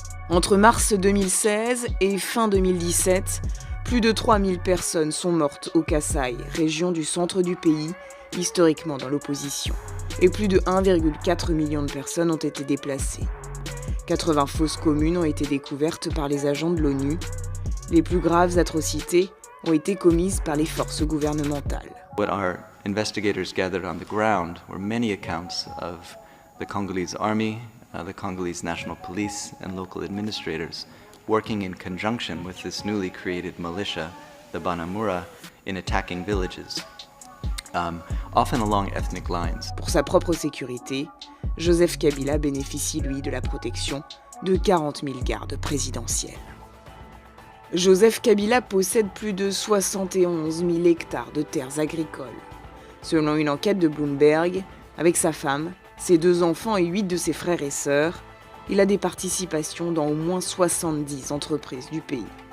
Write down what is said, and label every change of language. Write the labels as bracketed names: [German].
[French] Entre mars 2016 et fin 2017, plus de 3000 personnes sont mortes au Kasaï, région du centre du pays, historiquement dans l'opposition, et plus de 1,4 million de personnes ont été déplacées. 80 fosses communes ont été découvertes par les agents de l'ONU. Les plus graves atrocités ont été commises par les forces gouvernementales. [English] What our investigators gathered on the ground were many accounts of the Congolese army, the Congolese National Police and local administrators working in conjunction with this newly created militia, the Banamura, in attacking villages, often along ethnic lines. [French] Pour sa propre sécurité, Joseph Kabila bénéficie, lui, de la protection de 40 000 gardes présidentiels. Joseph Kabila possède plus de 71 000 hectares de terres agricoles. Selon une enquête de Bloomberg, avec sa femme, ses 2 enfants et 8 de ses frères et sœurs, il a des participations dans au moins 70 entreprises du pays.